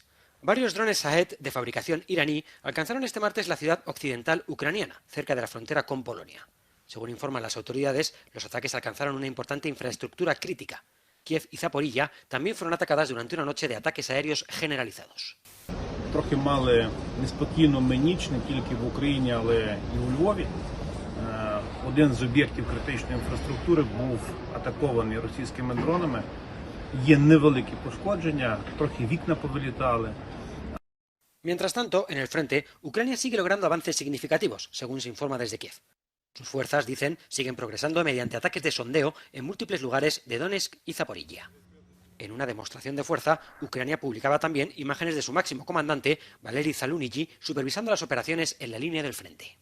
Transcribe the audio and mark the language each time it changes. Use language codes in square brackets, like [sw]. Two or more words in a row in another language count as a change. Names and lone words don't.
[es] Varios drones Shahed de fabricación iraní alcanzaron este martes la ciudad occidental ucraniana, cerca de la frontera con Polonia. Según informan las autoridades, los ataques alcanzaron una importante infraestructura crítica. Kiev y Zaporilla también fueron atacadas durante una noche de ataques aéreos generalizados. [uk] Трохи мали неспокійну ніч не тільки в Україні, але і у Львові. Один з об'єктів критичної інфраструктури був атакований російськими дронами. Є невеликі пошкодження, трохи вікна повилітали. [es] Mientras tanto, en el frente, Ucrania sigue logrando avances significativos, según se informa desde Kiev. Sus fuerzas, dicen, siguen progresando mediante ataques de sondeo en múltiples lugares de Donetsk y Zaporilla. En una demostración de fuerza, Ucrania publicaba también imágenes de su máximo comandante, Valery Zaluniji, supervisando las operaciones en la línea del frente.